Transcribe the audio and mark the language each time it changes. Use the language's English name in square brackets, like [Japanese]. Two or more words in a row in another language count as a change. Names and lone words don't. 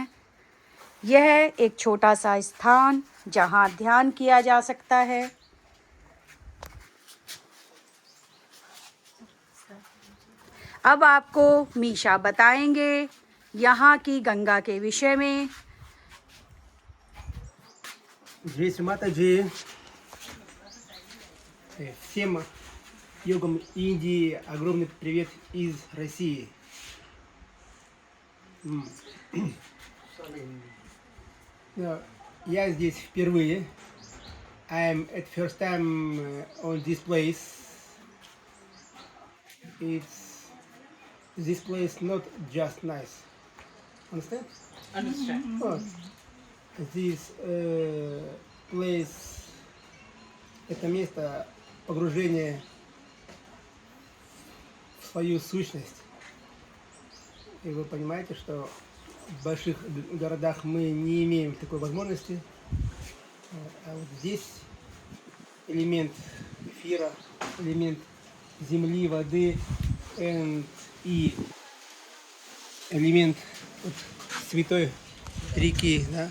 [Hindi] यह एक छोटा सा स्थान जहां ध्यान किया जा सकता है। अब आपको मीशा बताएंगे यहाँ की गंगा के विषय में। जय श्री माता जी. [Russian] Всем йогам Индии огромный привет из России. Я здесь впервые. [English] I'm at first time on this place. It's this place not just nice. Understand? Understand. Вот. This place, [Russian] это место погружения в свою сущность. И вы понимаете, что в больших городах мы не имеем такой возможности. А вот здесь элемент эфира, элемент земли, воды и элемент вот, святой реки, да?